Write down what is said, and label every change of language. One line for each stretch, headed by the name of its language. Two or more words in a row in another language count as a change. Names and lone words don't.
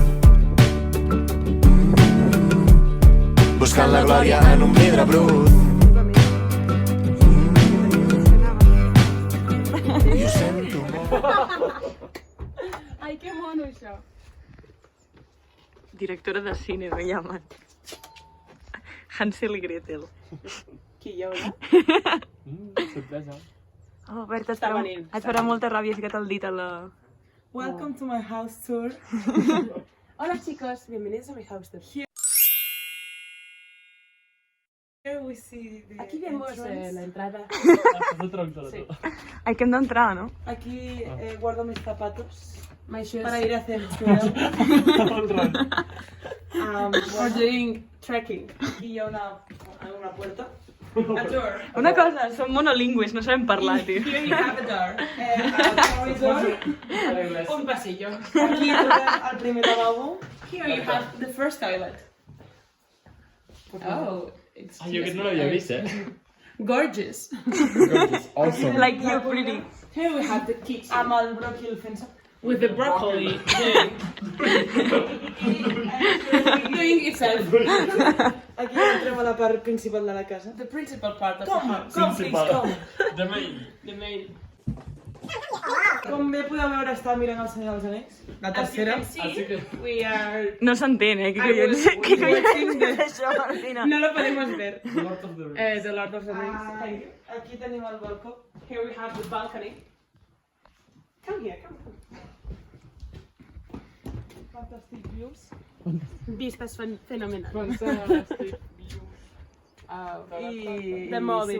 Catalan: Buscant la glòria en un vidre brut. I ho sento molt. Ai, que mono això.
Spanish: Directora de cine, me llaman.
Catalan: Hansel i Gretel. Qui hi haurà? Sorpresa. Oh, Berta, Està venint. et farà molta ràbia ficat el dit a la...
English: Welcome to my house tour.
Spanish: Hola chicos, bienvenidos a mi
English: house tour. Here we see the
Spanish: Aquí vemos la entrada. No tronco Sí.
Catalan: Ai, que hem d'entrar, no?
Spanish: Aquí guardo mis zapatos
English: My shoes
Spanish: para ir a hacer trail.
English: for doing trekking.
Catalan: Aquí hi ha una puerta.
English: A door.
Catalan: Una cosa, som monolingües, no sabem parlar, tio.
English: Here you have a door. A corridor.
Spanish: Un pasillo.
Catalan: Aquí entra el primer lavabo.
English: Here you have the first toilet. Oh, it's
Catalan: Ah, jo aquest no l'havia vist,
English: gorgeous. Gorgeous, awesome. Like you pretty. Here we have the kitchen
Catalan: Amb el bròquil fent-se.
English: with the broccoli doing itself.
Catalan: Aquí entrem a la part principal de la casa.
English: The principal part of the
Catalan: Com,
English: house. please, com. The main. The main.
Catalan: Com bé podeu veure, està mirant el Senyor dels Anells. La tercera.
Spanish: Así que...
English: We are...
Catalan: No s'entén, Què
English: I will-
Catalan: collons? Què
English: watching
Catalan: collons és això, Martina?
Spanish: No lo podemos ver.
English: Lord of the Rings. The Lord of the Rings. Thank you.
Catalan: Aquí tenim el balcó.
English: Here we have the balcony. Come here, come. Fantastic views.
Spanish: Vistas fenomenals.
English: Fantastic. I
Catalan: De Mòdena.